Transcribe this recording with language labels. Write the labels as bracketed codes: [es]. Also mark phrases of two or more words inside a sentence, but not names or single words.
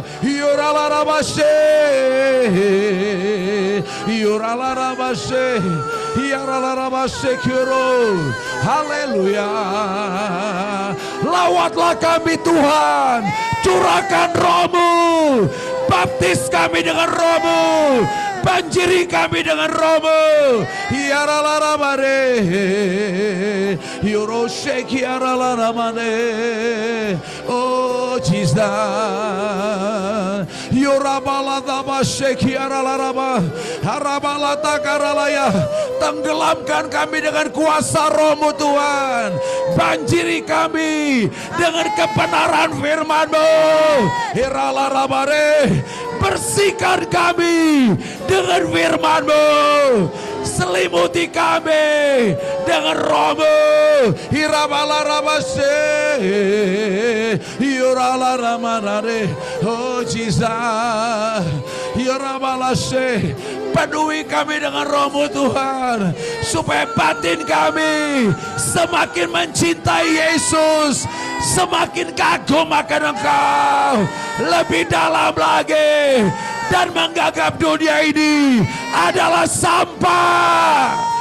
[id] Yuralarabase, yuralarabase, yuralarabase kiro. Haleluya. Lawatlah kami Tuhan, curahkan Roh-Mu, baptis kami dengan Roh-Mu, banjiri kami dengan Roh-Mu. Yaralaramane, Yoroshek yaralaramane. Oh Jesus, Yorabaladabashek yaralarama, Harabalatakaralaya. Tenggelamkan kami dengan kuasa Roh-Mu Tuhan, banjiri kami dengan kebenaran firman-Mu. Yaralaramane. Bersihkan kami dengan firman-Mu, selimuti kami dengan Roh-Mu. Hirabalarabase, yuralaramanare. Oh Jesus, yurabalase. Penuhi kami dengan Roh-Mu Tuhan, supaya batin kami semakin mencintai Yesus, semakin kagum akan Engkau lebih dalam lagi, dan menganggap dunia ini adalah sampah.